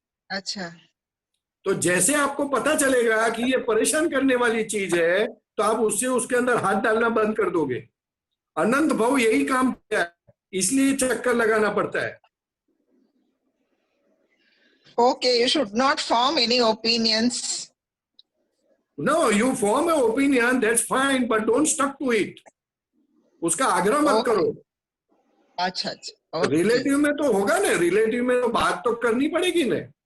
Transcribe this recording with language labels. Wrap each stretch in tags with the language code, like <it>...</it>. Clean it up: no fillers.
<hi>अच्छा तो जैसे आपको पता चलेगा कि ये परेशान करने वाली चीज है तो आप उससे उसके अंदर हाथ डालना बंद कर दोगे। अनंत भाव यही काम किया है, इसलिए चक्कर लगाना पड़ता है।</hi> <en>Okay, you should not form any opinions. No, you form an opinion, that's fine, but don't stuck to it.</en> <hi>उसका आग्रह मत करो। अच्छा अच्छा okay. रिलेटिव में तो होगा ना, रिलेटिव में तो बात तो करनी पड़ेगी ना।</hi>